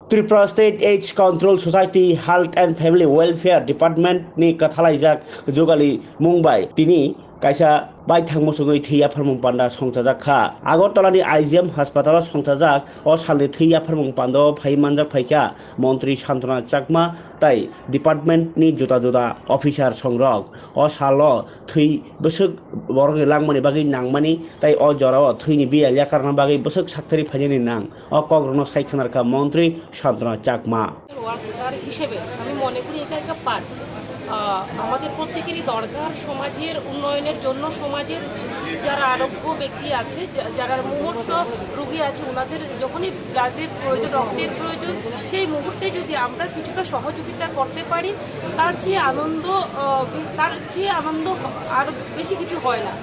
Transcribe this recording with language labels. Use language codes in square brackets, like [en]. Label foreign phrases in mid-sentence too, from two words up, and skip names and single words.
[trp] त्रिपुरा स्टेट एड्स कंट्रोल सोसाइटी हेल्थ एंड फैमिली वेलफेयर डिपार्टमेंट नि कथालाइजाक जुगाली मुंबाई तिनी कायसा बाय थांमसुङै थैया फोरमुं पान्डा संथाजाखा आगरतलानि आइजिएम हास्पातालाव संथाजाक अ सालनि थैया फोरमुं पान्डा फाइमानजाक फाइका मन्त्री शान्तना चाकमा ताई डिपार्टमेंटनि जुदा जुदा अफिसार संरक अ सालो थै बसक बरगे लांमानि बागै नांमानि ताई अ जराव थैनि बिया कारना बागै बसक साक्तारि फाइनानि नां अ कग्रनो साइखनारका मन्त्री शान्तना चाकमा [bn] ওয়ার্কার হিসেবে আমি মনে করি এটা একটা পার্ট আমাদের প্রত্যেকেরই দরকার সমাজের উন্নয়নের জন্য সমাজের যারা আরোগ্য ব্যক্তি আছে যারা মুমূর্ষ রোগী আছে ওনাদের যখনই ব্লাডের প্রয়োজন রক্তের প্রয়োজন সেই মুহূর্তে যদি আমরা কিছুটা সহযোগিতা করতে পারি তার চেয়ে আনন্দ আর বেশি কিছু হয় না।